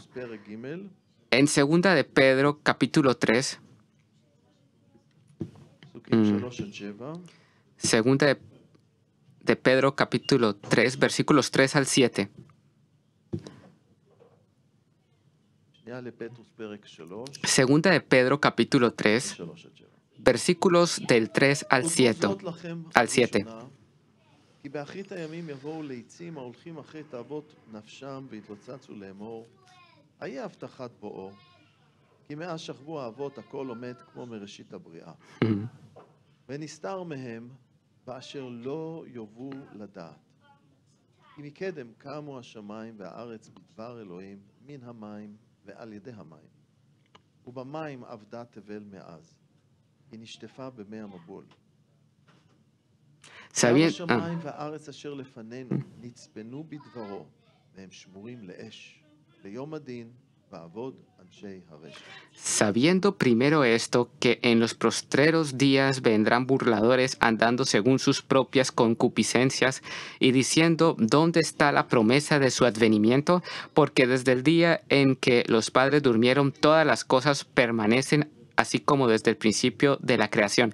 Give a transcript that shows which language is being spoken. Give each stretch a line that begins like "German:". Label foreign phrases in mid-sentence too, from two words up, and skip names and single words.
Spanish: En Segunda de Pedro, capítulo 3, Segunda de Pedro, capítulo 3, versículos 3 al 7. Segunda de Pedro, capítulo 3, versículos del 3 al 7.
Hebrew: כי באחרית הימים יבואו ליצים ההולכים אחרי תאוות נפשם והתלוצצו לאמור, איה הבטחת בואו, כי מאז שכבו האבות הכל עומד כמו מראשית הבריאה. ונסתר מהם באשר לא יובאו לדעת. כי מקדם קמו השמיים והארץ בדבר אלוהים מן המים ועל ידי המים. ובמים עבדה תבל מאז, היא נשטפה במי המבול. השמיים והארץ אשר לפנינו נצפנו בדברו, והם שמורים לאש, ליום הדין ועבוד אנשי הרשע.
Spanish: Sabiendo primero esto, que en los postreros días vendrán burladores andando según sus propias concupiscencias y diciendo, ¿dónde está la promesa de su advenimiento? Porque desde el día en que los padres durmieron, todas las cosas permanecen así como desde el principio de la creación.